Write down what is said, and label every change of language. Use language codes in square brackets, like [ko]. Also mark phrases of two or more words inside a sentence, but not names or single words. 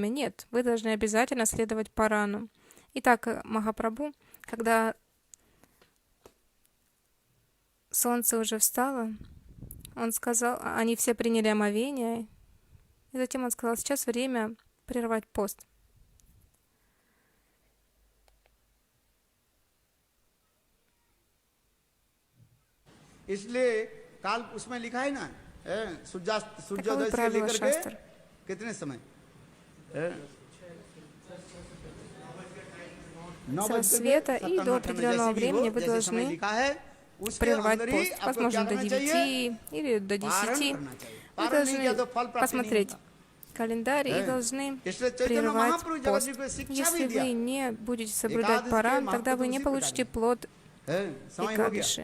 [ru] Нет, вы должны обязательно следовать Парану. Итак, Махапрабху, когда солнце уже встало, он сказал, они все приняли омовение, и затем он сказал, сейчас время прервать пост. [hi] इसलिए काल उसमें लिखा है ना सूर्योदय से लेकर के कितने समय [ru] 9 рассвета и до определенного времени вы должны прервать пост, возможно, до 9 или до 10. Вы должны посмотреть календарь и должны прервать пост. Если вы не будете соблюдать Паран, тогда вы не получите плод Экадыши.